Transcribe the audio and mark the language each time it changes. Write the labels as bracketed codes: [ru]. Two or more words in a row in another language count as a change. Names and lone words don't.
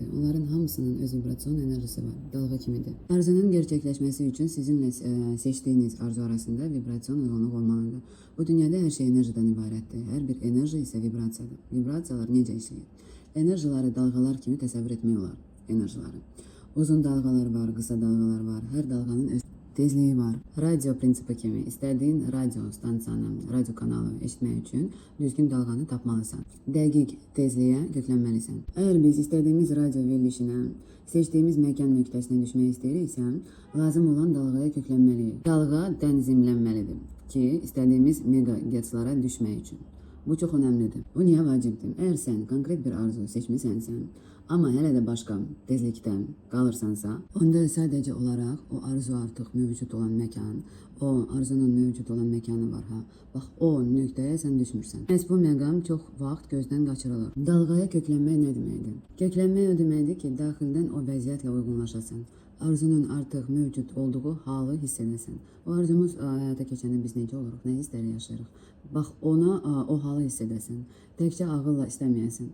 [az] Onların hamısının öz vibrasyon enerjisi var, dalğa kimidir. Arzunun gerçəkləşməsi üçün sizinlə seçdiyiniz arzu arasında vibrasyon uyğunluq olmalıdır. Bu dünyada hər şey enerjiden ibarətdir. Hər bir enerji isə vibrasiyadır. Vibrasiyalar necə işləyir? Enerjiləri dalğalar kimi təsəvvür etmək olar. Enerjiləri. [tr] Uzun dalgalar var, kısa dalgalar var. Her dalganın öz tezliği var. [az] Radyo prinsipi kimi istediğin radyo stansiyanı, radyo kanalı eşitmək üçün düzgün dalganı tapmalısan. Dəqiq tezliyə köklənməlisən. [tr] Eğer biz istediğimiz [az] radyo verilişinə, seçtiğimiz məkan nöqtəsinə düşmək istəyiriksə, lazım olan dalgaya köklənməliyik. Dalga tənzimlənməlidir ki, istediğimiz megahertzlara düşmək üçün. [tr] Bu çok önemlidir. Bu niye vacibdir? Eğer sen konkret bir arzu seçmişsənsə, ama hele de başka tezlikten kalırsansa, onda sadece olarak o arzu artık mevcut olan mekan, o arzunun mevcut olan mekanı var ha. [az] Bak o nöqtəyə sen düşmürsən. Məhz bu məqam çox vaxt gözdən qaçırılır. Dalğaya köklənmək nə deməkdir? Köklənmək o deməkdir ki, daxildən o vəziyyətlə uyğunlaşasan. Arzunun artıq mövcud olduğu halı hiss edəsən. O arzumuz həyata keçəndə biz necə oluruq, nə hissləri yaşayırıq? Bax ona o halı hiss edəsən. Təkcə ağılla istəməyəsən.